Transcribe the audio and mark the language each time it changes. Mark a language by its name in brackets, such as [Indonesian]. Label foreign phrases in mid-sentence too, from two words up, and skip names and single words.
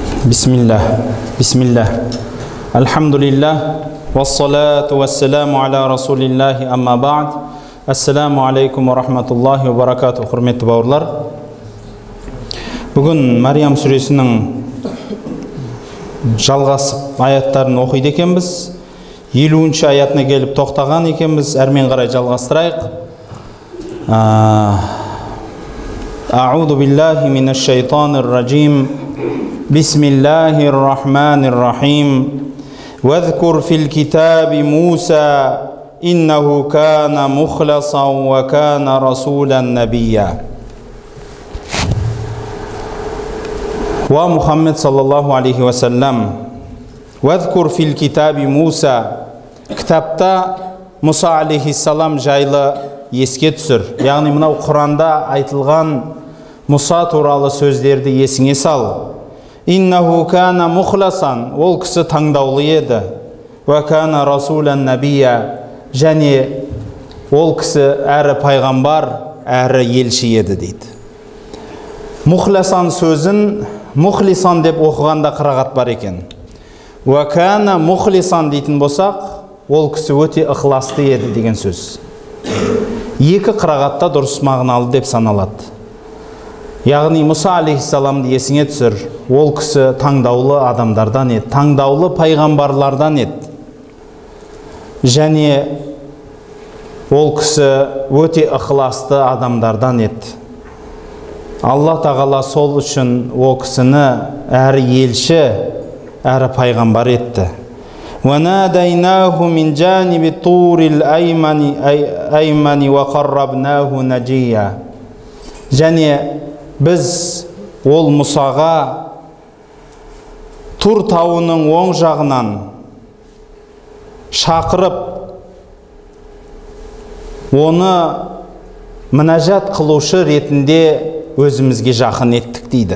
[Arabic] بسم الله الحمد لله. والصلاة والسلام على رسول الله أما بعد. السلام عليكم ورحمة الله وبركاته. [Kazakh] Hurmetli bауырлар. Бүгін Мариям сүресінің жалғасып аяттарын оқиды екенбіз. 50-ші аятына келіп тоқтаған екенбіз. Әрмен қарай жалғастырайық. [Arabic] أعوذ بالله من الشيطان الرجيم. بسم الله الرحمن الرحيم. واذكر في الكتاب موسى إنه كان مخلصا وكان رسولا نبيا. ومحمد صلى الله عليه وسلم. واذكر في الكتاب موسى. [Kazakh] Кітапта Муса алейхиссалам жайлы еске түсір. Яғни мынау Құранда айтылған Муса туралы сөздерді есіңе сал. [Arabic] إنه كان مخلصا. [Kazakh] Ол кісі таңдаулы еді. [Arabic] وكان رسولا نبيا. [Kazakh] Және ол кісі әрі пайғамбар, әрі елші еді дейді. Мухласан сөзін мухлисан деп оқығанда қырағат бар екен. [Arabic] وكان مخلصا [Kazakh] дейтін болсақ, ол кісі өте ықыласты еді деген сөз. Екі қырағатта дұрыс мағыналы деп саналады. Яғни Муса алейхиссаламды есіңе түсір. Ол кісі таңдаулы адамдардан еді, таңдаулы пайғамбарлардан еді. Және ол кісі өте ықыласты адамдардан еді. Алла тағала сол үшін ол кісіні әрі елші, әрі пайғамбар етті. [Arabic] وَنَادَيْنَاهُ مِنْ جَانِبِ الطُّورِ الْأَيْمَنِ وَقَرَّبْنَاهُ نَجِيًّا. [Kazakh] Және біз ол Мұсаға Тур тауының оң жағынан шақырып, оны мінәжат қылушы ретінде өзімізге жақын еттік дейді.